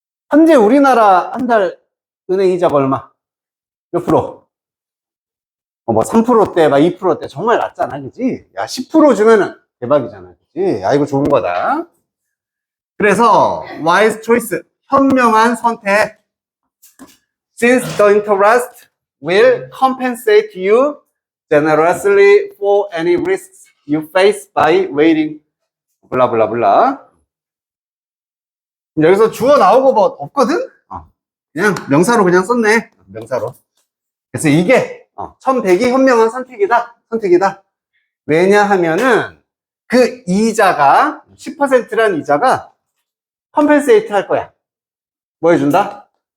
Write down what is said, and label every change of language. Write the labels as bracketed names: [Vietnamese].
[Korean] 현재 우리나라 한 달 은행 이자가 얼마? 몇 프로? 뭐 3%대, 막 2%대 정말 낮잖아, 그지? 야, 10% 주면은 대박이잖아, 그지? 아, 이거 좋은 거다. 그래서 [English] wise choice, [Korean] 현명한 선택. [English] Since the interest will compensate you generously for any risks you face by waiting. [Korean] 블라블라블라. 여기서 주어 나오고 뭐 없거든? 그냥 명사로 그냥 썼네. 명사로. 그래서 이게 1100이 현명한 선택이다. 왜냐하면은 그 이자가 10%란 이자가 컴펜세이트 할 거야. 뭐 해준다?